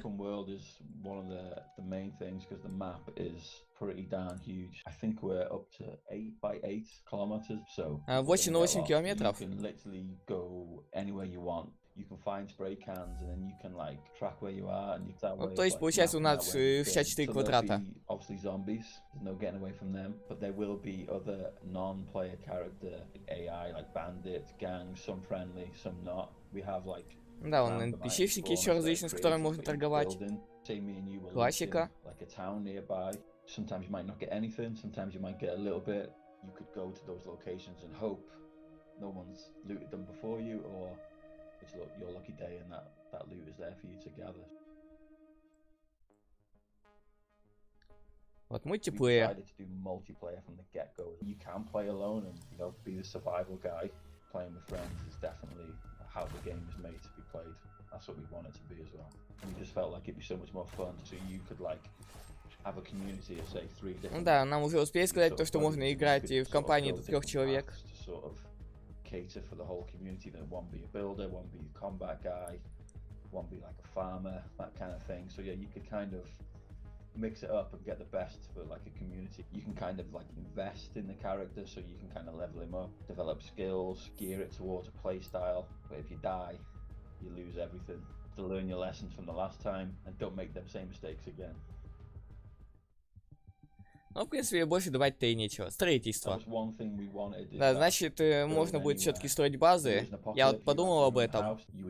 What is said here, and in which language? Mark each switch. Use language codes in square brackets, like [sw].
[en] Open world is one of the main things because the map is pretty darn huge. I think we're up to 8 by 8 kilometers, so [ru] 8 на 8 километров. [en] You can literally go anywhere you want. You can find spray cans and then you can like track where you are and you that way. [ru] Ну, то есть получается у нас 64 квадрата. [en] Obviously zombies, there's no getting away from them, but there will be other non-player character AI like bandits, gangs, some friendly, some not. We have like [ru] да, вон NPC-шники еще различные, с которыми можно торговать. Классика. [en] Like a town nearby. Sometimes you might not get anything, sometimes you might get a little bit. You could go to those locations and hope no one's looted them before you, or it's your lucky day and that loot is there for you to gather. [ru] Вот мультиплеер. [en] We decided to do multiplayer from the get-go. You can play alone and, you know, be the survival guy. Playing with friends is definitely how the game was made to be played. That's what we want it to be as well. We just felt like it'd be so much more fun, so you could like have a community of say 3 different. [ru] Да, нам уже успели сказать то, что можно играть в компании до 3 человек. [en] Cater for the whole community, that one be a builder, one be a combat guy, one be like a farmer, that kind of thing. So yeah, you could kind of mix it up and get the best for like a community. You can kind of like invest in the character, so you can kind of level him up, develop skills, gear it towards a play style. But if you die, you lose everything. To learn your lessons from the last time and don't make them same mistakes again. [ru] Ну, в принципе, больше добавить-то и нечего. Строительство. Да, значит, можно будет все-таки строить базы. Я вот подумал об этом.